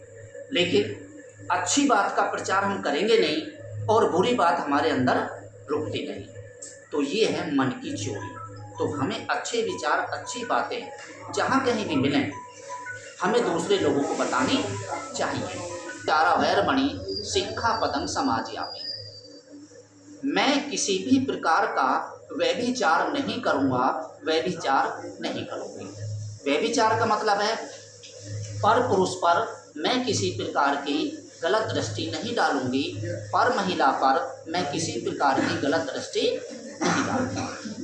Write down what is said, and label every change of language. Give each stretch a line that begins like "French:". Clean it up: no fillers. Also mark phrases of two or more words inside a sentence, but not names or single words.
Hindi: लेकिन अच्छी बात का प्रचार हम करेंगे नहीं और बुरी बात हमारे अंदर रुकती नहीं, तो ये है मन की चोरी। तो हमें अच्छे विचार, अच्छी बातें जहाँ कहीं भी मिलें, हमें दूसरे लोगों को बतानी चाहिए।
Pali: चारा वैरमणि सिक्खापदं समाधियामि।
Hindi: मैं किसी भी प्रकार का व्यभिचार नहीं करूँगा, व्यभिचार नहीं करूँगी। व्यभिचार का मतलब है पर पुरुष पर मैं किसी प्रकार की गलत दृष्टि नहीं डालूंगी, पर महिला पर मैं किसी प्रकार की गलत दृष्टि नहीं डालूंगी।